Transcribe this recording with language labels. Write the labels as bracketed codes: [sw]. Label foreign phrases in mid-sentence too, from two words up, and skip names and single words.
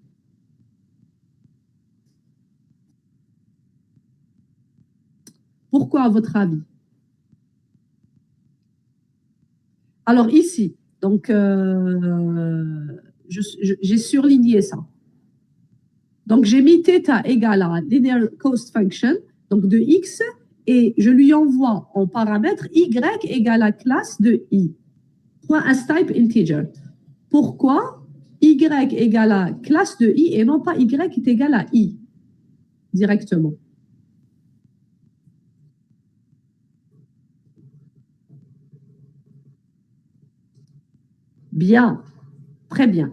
[fr] Pourquoi, à votre avis? Alors ici, donc j'ai surligné ça. Donc j'ai mis θ égale à [en] linear cost function, [fr] donc de X, et je lui envoie en paramètre Y égale à classe de I. Point [en] asType integer. [fr] pourquoi Y égale à classe de I et non pas Y est égal à I directement. Bien, très bien.